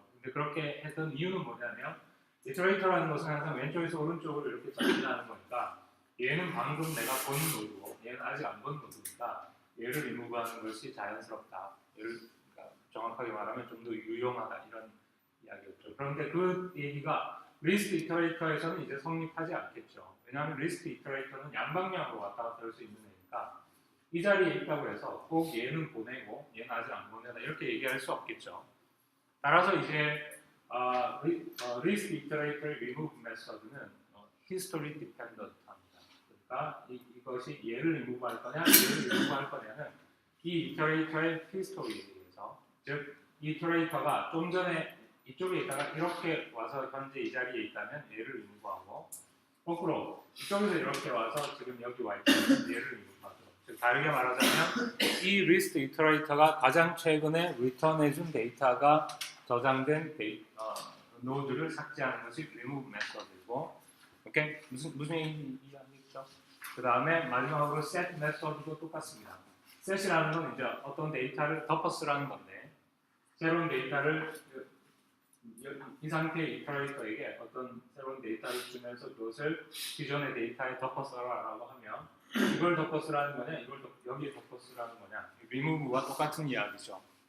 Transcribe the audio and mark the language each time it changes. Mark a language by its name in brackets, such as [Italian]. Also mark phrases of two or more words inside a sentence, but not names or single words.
[Korean] 근데 그렇게 했던 이유는 뭐냐면 iterator라는 것은 항상 왼쪽에서 오른쪽으로 이렇게 전진하는 거니까 얘는 방금 내가 본 노드고 얘는 아직 안 본 노드니까 얘를 remove하는 것이 자연스럽다. 그러니까 정확하게 말하면 좀 더 유용하다 이런 이야기였죠. 그런데 그 얘기가 list iterator에서는 이제 성립하지 않겠죠. 왜냐하면 list iterator는 양방향으로 왔다 갔다 할 수 있는 애니까 이 자리에 있다고 해서 꼭 얘는 보내고 얘는 아직 안 보내다 이렇게 얘기할 수 없겠죠. 따라서 이제 list iterator remove 메서드는 [English] history dependent [Korean] 합니다. 그러니까 이것이 얘를 remove 할 거냐 얘를 remove 할 거냐는 이 iterator의 history에 대해서, 즉 이 iterator가 좀 전에 이쪽에 있다가 이렇게 와서 현재 이 자리에 있다면 얘를 remove하고, 거꾸로 이쪽에서 이렇게 와서 지금 여기 와 있다면 얘를 remove하죠. 즉 다르게 말하자면 이 list iterator가 가장 최근에 return해준 데이터가 저장된 노드를 삭제하는 것이 remove 메서드이고, 오케이? 무슨 이해하시죠? 그 다음에 마지막으로 set 메서드도 똑같습니다. set이라는 건 이제 어떤 데이터를 덮어쓰라는 건데, 새로운 데이터를 이 상태의 iterator에게 어떤 새로운 데이터를 주면서 그것을 기존의 데이터에 덮어쓰라라고 하면 이걸 덮어쓰라는 거냐, 이걸 여기에 덮어쓰라는 거냐, remove와 똑같은 이야기죠.